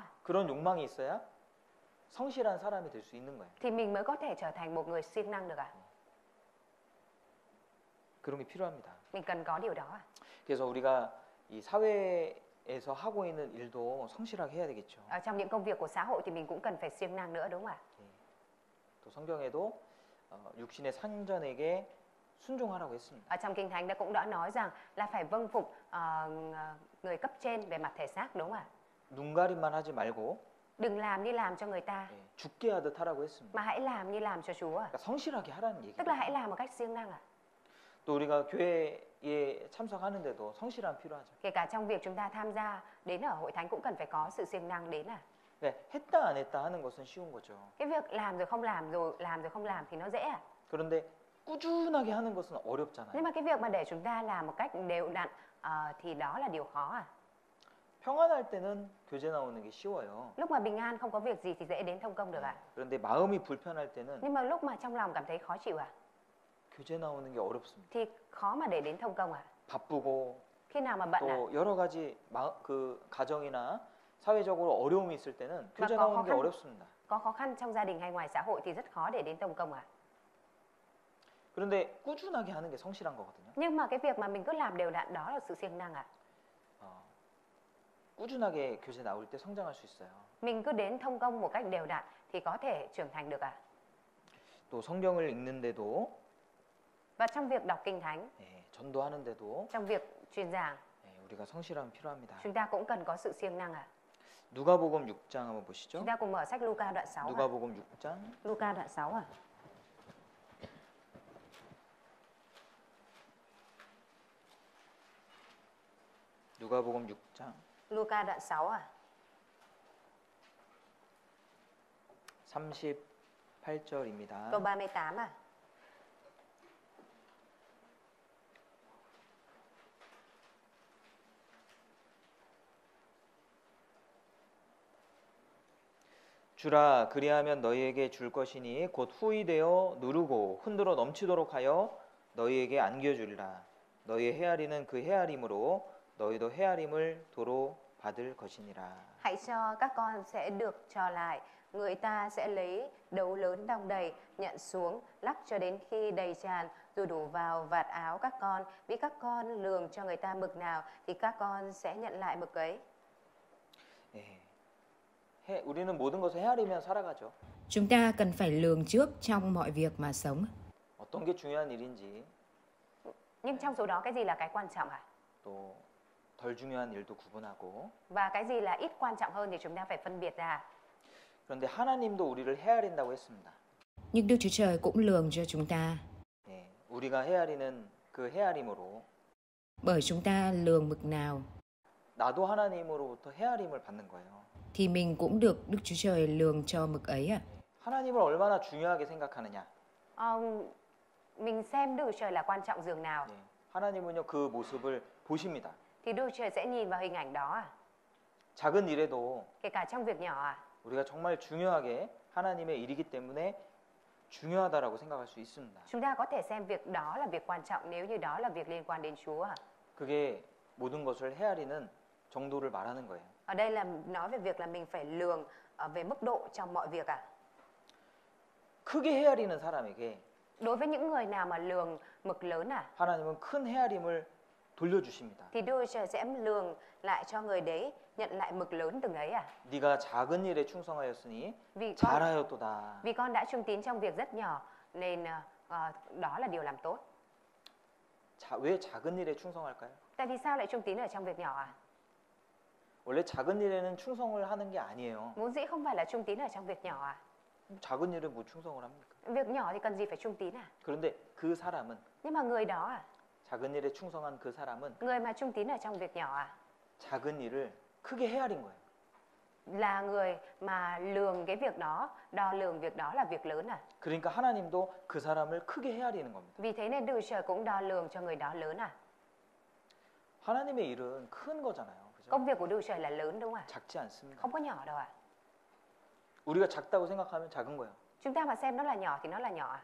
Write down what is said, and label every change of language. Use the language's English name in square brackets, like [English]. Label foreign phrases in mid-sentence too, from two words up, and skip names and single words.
[Korean] 그런 욕망이 있어야 성실한 사람이 될 수 있는 거예요. [Vietnamese] thì mình mới có thể trở thành một người siêng năng được ạ. [Korean] 그런 게 필요합니다. [Vietnamese] Mình cần có điều đó ạ. [Korean] 그래서 우리가 이 사회에서 하고 있는 일도 성실하게 해야 되겠죠. [Vietnamese] Ở trong những công việc của xã hội thì mình cũng cần phải siêng năng nữa đúng không ạ? [Korean] 또 성경에도 육신의 상전에게 순종하라고 했습니다. [Vietnamese] Ở trong kinh thánh đã cũng đã nói rằng là phải vâng phục người cấp trên về mặt thể xác đúng không ạ? [Korean] 눈가림만 하지 말고 [Vietnamese] Đừng làm như làm cho người ta [Korean] 죽게 하듯 하라고 했습니다. [Vietnamese] mà hãy làm như làm cho Chúa. [Korean] 그러니까 성실하게 하라는 얘기예요. [Vietnamese] Tức là hãy làm một cách siêng năng ạ. [Korean] 또 우리가 교회에 참석하는데도 성실함 필요하죠. [Vietnamese] Kể cả trong việc chúng ta tham gia đến ở hội thánh cũng cần phải có sự siêng năng đến à. [Korean] 네, 했다 안 했다 하는 것은 쉬운 거죠. [Vietnamese] Cái việc làm rồi không làm rồi làm rồi không làm thì nó dễ à. [Korean] 그런데 꾸준하게 하는 것은 어렵잖아요. [Vietnamese] Nhưng mà cái việc mà để chúng ta làm một cách đều đặn thì đó là điều khó à. [Korean] 평안할 때는 교제 나오는 게 쉬워요. [Vietnamese] Lúc mà bình an không có việc gì thì dễ đến thông công được ạ. [Korean] 그런데 마음이 불편할 때는 [Vietnamese] Nhưng mà lúc mà trong lòng cảm thấy khó chịu à [Korean] 교제 나오는 게 어렵습니다. [Vietnamese] thì khó mà để đến thông công à. [Korean] 바쁘고 [Vietnamese] Khi nào mà bận à. [Korean] 또 여러 가지 그 가정이나 사회적으로 어려움이 있을 때는 교제 [Vietnamese] có [Korean] 나오는 [Vietnamese] khó [Korean] 게 [Vietnamese] khăn. [Korean] 어렵습니다. [Vietnamese] Có khó khăn trong gia đình hay ngoài xã hội thì rất khó để đến thông công à. [Korean] 그런데 꾸준하게 하는 게 성실한 거거든요. [Vietnamese] Nhưng mà cái việc mà mình cứ làm đều đặn đó là sự siêng năng ạ. [Korean] 꾸준하게 교제 나올 때 성장할 수 있어요. [Vietnamese] Mình cứ đến thông công một cách đều đặn thì có thể trưởng thành được ạ. [Korean] 또 성경을 읽는데도 [Vietnamese] Và trong việc đọc kinh thánh, [Korean] 전도하는데도 [Vietnamese] trong việc truyền giảng, [Korean] 우리가 성실함 필요합니다. [Vietnamese] chúng ta cũng cần có sự siêng năng ạ. [Korean] 누가복음 6장 한번 보시죠. [Vietnamese] Chúng ta cùng mở sách Luca đoạn 6 ạ. [Korean] 누가복음 6장 [Vietnamese] Luca đoạn 6 ạ. [Korean] 누가복음 6장 [Vietnamese] Luca đoạn 6 ạ. [Korean] 38절입니다. [Vietnamese] Câu 38 ạ. [Korean] 주라 그리하면 너희에게 줄 것이니 곧 후이되어 누르고 흔들어 넘치도록 하여 너희에게 안겨주리라. 너희의 헤아리는 그 헤아림으로 너희도 헤아림을 도로 받을 것이니라. [Vietnamese] Hãy cho các con sẽ được cho lại. Người ta sẽ lấy đấu lớn đong đầy, nhận xuống, lắc cho đến khi đầy tràn, rồi đổ vào vạt áo các con. Vì các con lường cho người ta mực nào, thì các con sẽ nhận lại mực ấy. [Korean] 우리는 모든 것을 헤아리면 살아가죠. [Vietnamese] Chúng ta cần phải lường trước trong mọi việc mà sống. [Korean] 어떤 게 중요한 일인지 [Vietnamese] Nhưng trong số đó cái gì là cái quan trọng hả? [Korean] 또 덜 중요한 일도 구분하고 [Vietnamese] Và cái gì là ít quan trọng hơn thì chúng ta phải phân biệt ra. [Korean] 그런데 하나님도 우리를 헤아린다고 했습니다. [Vietnamese] Nhưng Đức Chúa Trời cũng lường cho chúng ta. [Korean] 우리가 헤아리는 그 헤아림으로 [Vietnamese] Bởi chúng ta lường mực nào [Korean] 나도 하나님으로부터 헤아림을 받는 거예요. [Vietnamese] thì mình cũng được Đức Chúa Trời lường cho mực ấy ạ. [Korean] 하나님을 얼마나 중요하게 생각하느냐. [Vietnamese] Mình xem Đức Chúa Trời là quan trọng dường nào. [Korean] 하나님은요 그 모습을 보십니다. [Vietnamese] Thì Đức Chúa Trời sẽ nhìn vào hình ảnh đó à? [Korean] 작은 일에도 [Vietnamese] Kể cả trong việc nhỏ à? [Korean] 우리가 정말 중요하게 하나님의 일이기 때문에 중요하다라고 생각할 수 있습니다. [Vietnamese] Chúng ta có thể xem việc đó là việc quan trọng nếu như đó là việc liên quan đến Chúa à? [Korean] 그게 모든 것을 헤아리는 정도를 말하는 거예요. [Vietnamese] Ở đây là nói về việc là mình phải lường về mức độ trong mọi việc ạ. [Korean] 크게 헤아리는 사람에게 [Vietnamese] Đối với những người nào mà lường mực lớn [Korean] 하나님은 큰 헤아림을 돌려주십니다. [Vietnamese] thì Đức Chúa Trời sẽ lường lại cho người đấy nhận lại mực lớn từng ấy [Korean] 네가 작은 일에 충성하였으니 [Vietnamese] Vì [Korean] 잘하였도다. [Vietnamese] con đã trung tín trong việc rất nhỏ nên đó là điều làm tốt. [Korean] 왜 작은 일에 충성할까요? [Vietnamese] Tại vì sao lại trung tín ở trong việc nhỏ [Korean] 원래 작은 일에는 충성을 하는 게 아니에요. [Vietnamese] Vốn dĩ không phải là trung tín ở trong việc nhỏ [Korean] 작은 일에 뭐 충성을 합니까? [Vietnamese] Việc nhỏ thì cần gì phải trung tín [Korean] 그런데 그 사람은 [Vietnamese] Nhưng mà người đó [Korean] 작은 일에 충성한 그 사람은 [Vietnamese] người mà trung tín ở trong việc nhỏ [Korean] 작은 일을 크게 헤아린 거예요. [Vietnamese] là người mà lường cái việc đó, đo lường việc đó là việc lớn [Korean] 그러니까 하나님도 그 사람을 크게 헤아리는 겁니다. [Vietnamese] Vì thế nên Đức Chúa Trời cũng đo lường cho người đó lớn [Korean] 하나님의 일은 큰 거잖아요. 그죠? [Vietnamese] Công việc của Đức Chúa Trời là lớn đúng không [Korean] 작지 않습니다. [Vietnamese] Không có nhỏ đâu [Korean] 우리가 작다고 생각하면 작은 거예요. [Vietnamese] Chúng ta mà xem nó là nhỏ thì nó là nhỏ